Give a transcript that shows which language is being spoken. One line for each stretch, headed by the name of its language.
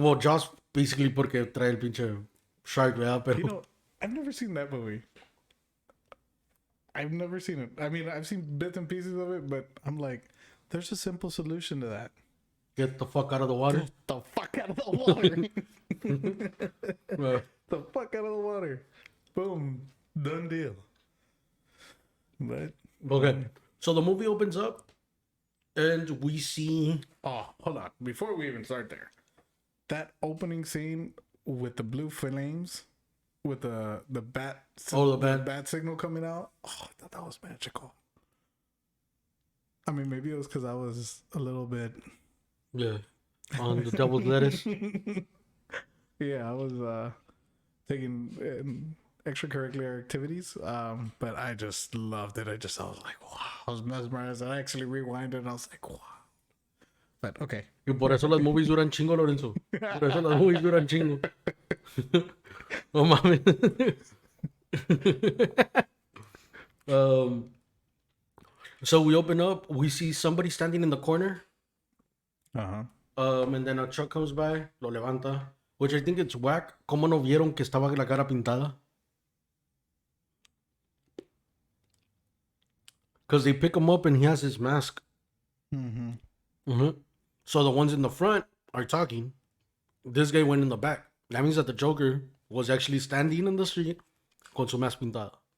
English: well, Jaws, basically,
Spanish: porque trae el pinche shark, ¿verdad? Pero...
English: You know, I've never seen that movie. I've never seen it. I mean, I've seen bits and pieces of it, but I'm like, there's a simple solution to that. Get the fuck out of the water. Get the fuck out of the water. The fuck out of the water. Boom. Done deal. But Okay. So the movie opens up and we see... oh, hold on. Before we even start there, that opening scene with the blue flames, with the bat, Oh, the bat. signal coming out. Oh, I thought that was magical. I mean, maybe it was because I was a little bit. Yeah. On the devil's lettuce. Yeah, I was taking extracurricular activities, but I just loved it. I was like, wow, I was mesmerized. I actually rewinded and I was like, wow. But okay.
Spanish: Y por eso las movies duran chingo, Lorenzo. Por eso las movies duran chingo. No mames.
English: So we open up, we see somebody standing in the corner. Uh-huh. And then a truck comes by,
Spanish: lo levanta.
English: Which I think it's whack.
Spanish: ¿Cómo no vieron que estaba la cara pintada?
English: Because they pick him up and he has his mask. Mm-hmm. So the ones in the front are talking. This guy went in the back. That means that the Joker was actually standing in the street
Spanish: con su mask pintada.